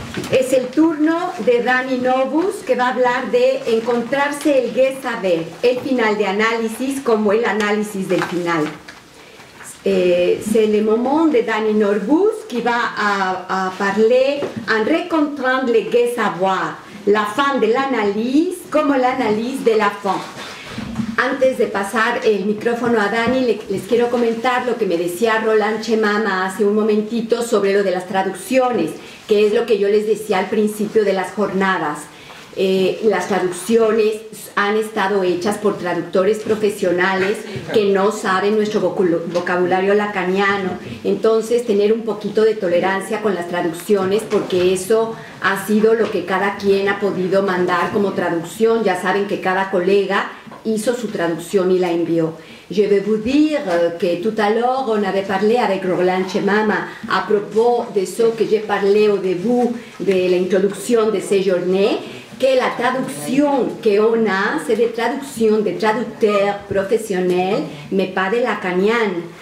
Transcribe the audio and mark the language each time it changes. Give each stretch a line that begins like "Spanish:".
Spanish: Es el turno de Dani Norbus, que va a hablar de encontrarse el saber, el final de análisis como el análisis del final.
French: C'est le moment de Dani Norbus qui va à parler en rencontrant le gai savoir, la fin de l'analyse
Spanish: como
French: l'analyse de la fin.
Spanish: Antes de pasar el micrófono a Dani, les quiero comentar lo que me decía Roland Chemama hace un momentito sobre lo de las traducciones, que es lo que yo les decía al principio de las jornadas. Las traducciones han estado hechas por traductores profesionales que no saben nuestro vocabulario lacaniano. Entonces, tener un poquito de tolerancia con las traducciones, porque eso ha sido lo que cada quien ha podido mandar como traducción. Ya saben que cada colega hizo su traducción y la envió.
French: Je vais vous dire que tout à l'heure, on avait parlé avec Roland Chemama à propos de ce que j'ai parlé au début de l'introduction de ces journées, que la traduction qu'on a, c'est des traductions de traducteurs professionnels, mais pas de lacanian.